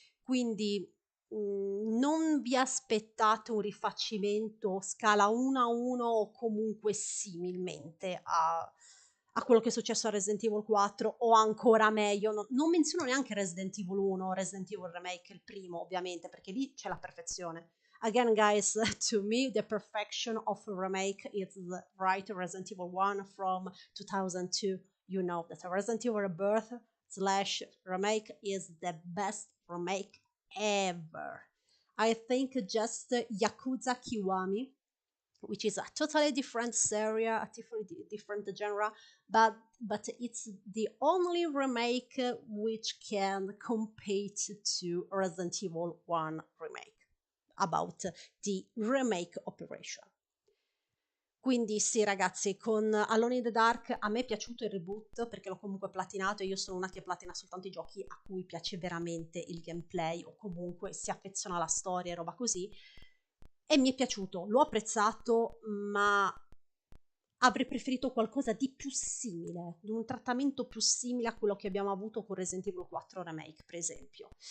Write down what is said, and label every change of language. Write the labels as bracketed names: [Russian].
[Italian] Quindi non vi aspettate un rifacimento scala 1 a 1 o comunque similmente a quello che è successo a Resident Evil 4 o ancora meglio, non menziono neanche Resident Evil 1 o Resident Evil Remake, il primo ovviamente, perché lì c'è la perfezione. [English] Again, guys, to me, the perfection of a remake is the right Resident Evil 1 from 2002. You know that Resident Evil Rebirth / remake is the best remake ever. I think just Yakuza Kiwami, which is a totally different series, a different genre, but it's the only remake which can compete to Resident Evil 1 remake about the remake operation. [Italian] Quindi sì ragazzi, con Alone in the Dark a me è piaciuto il reboot perché l'ho comunque platinato e io sono una che platina soltanto i giochi a cui piace veramente il gameplay o comunque si affeziona alla storia e roba così, e mi è piaciuto, l'ho apprezzato, ma avrei preferito qualcosa di più simile, di un trattamento più simile a quello che abbiamo avuto con Resident Evil 4 Remake, per esempio.